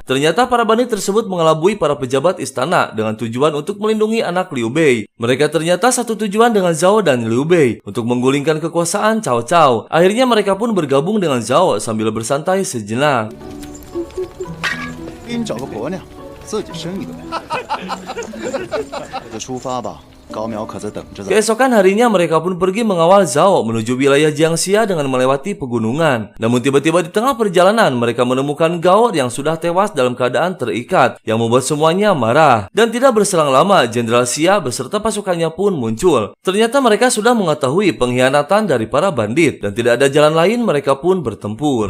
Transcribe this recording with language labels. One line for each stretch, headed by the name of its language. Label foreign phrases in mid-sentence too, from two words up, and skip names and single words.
Indonesian: Ternyata para bandit tersebut mengelabui para pejabat istana dengan tujuan untuk melindungi anak Liu Bei. Mereka ternyata satu tujuan dengan Zhao dan Liu Bei, untuk menggulingkan kekuasaan Cao Cao. Akhirnya mereka pun bergabung dengan Zhao sambil bersantai sejenak.
Chinese: 给你找个婆娘，自己生一个呗。那就出发吧。 高苗可在等着咱。
Indonesian: Keesokan harinya mereka pun pergi mengawal Zhao menuju wilayah Jiangxia dengan melewati pegunungan. Namun tiba-tiba di tengah perjalanan mereka menemukan Gao yang sudah tewas dalam keadaan terikat, yang membuat semuanya marah. Dan tidak berselang lama, Jenderal Xia beserta pasukannya pun muncul. Ternyata mereka sudah mengetahui pengkhianatan dari para bandit dan tidak ada jalan lain, mereka pun bertempur.